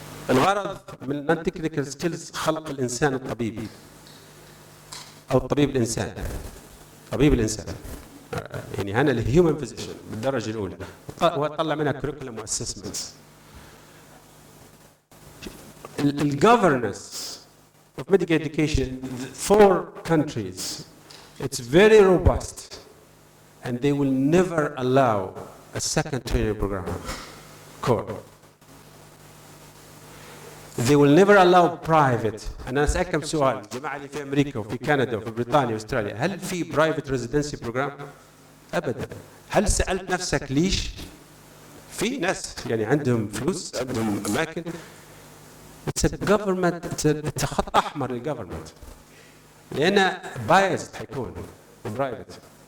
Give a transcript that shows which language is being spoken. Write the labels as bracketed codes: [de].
[ar] الغرض من النون تكنيكال سكيلز خلق الإنسان الطبيبي أو الطبيب الإنسان. طبيب الإنسان. يعني هنا الهيومن فيزيشن بالدرجة الأولى وطلع منها كوريكولم واسسمنتس. [en] الجفرنس of medical education in 4 countries, it's very robust and they will never allow a second training program core. They will never allow private. [ar] أنا أسألكم سؤال جماعة اللي في أمريكا وفي كندا وفي بريطانيا وأستراليا، هل في private residency program؟ أبدا. هل سألت نفسك ليش؟ في ناس يعني عندهم فلوس، عندهم أماكن. [en] It's a government. It's [ar] خط أحمر للجفرمنت. لأن biased حيكون برايفت.